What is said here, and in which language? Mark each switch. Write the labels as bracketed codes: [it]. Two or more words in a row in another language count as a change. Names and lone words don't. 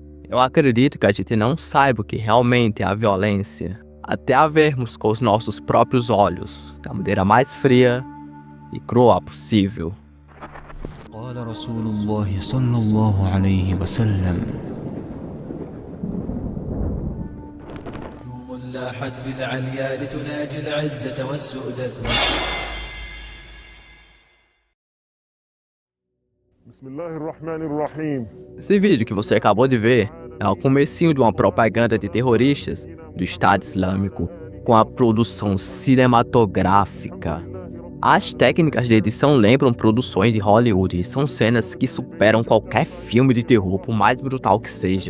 [pt] Eu acredito que a gente não saiba o que realmente é a violência, até a vermos com os nossos próprios olhos, da maneira mais fria e cruel possível. [ar] قال رسول الله صلى الله عليه وسلم نجوم لاحت في العليا لتناجي العزة والسؤدد. بسم الله الرحمن الرحيم. [pt] Esse vídeo que você acabou de ver é o comecinho de uma propaganda de terroristas do Estado Islâmico com a produção cinematográfica. As técnicas de edição lembram produções de Hollywood e são cenas que superam qualquer filme de terror, por mais brutal que seja.